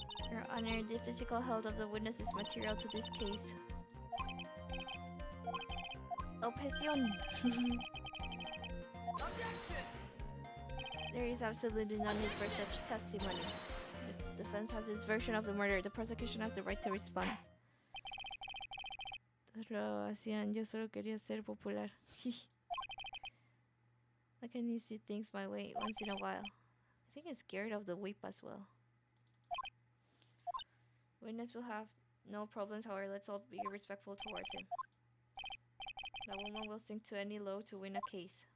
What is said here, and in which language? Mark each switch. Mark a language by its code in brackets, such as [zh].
[en] Your Honor, the physical health of the witness is material to this case. [es] Objeción! [en] There is absolutely no need for such testimony. The defense has its version of the murder. The prosecution has the right to respond. [es] Lo hacían, yo solo quería ser popular. [en] I can see things my way once in a while. I think he's scared of the whip as well. Witness will have no problems, however, let's all be respectful towards him. The woman will sink to any low to win a case.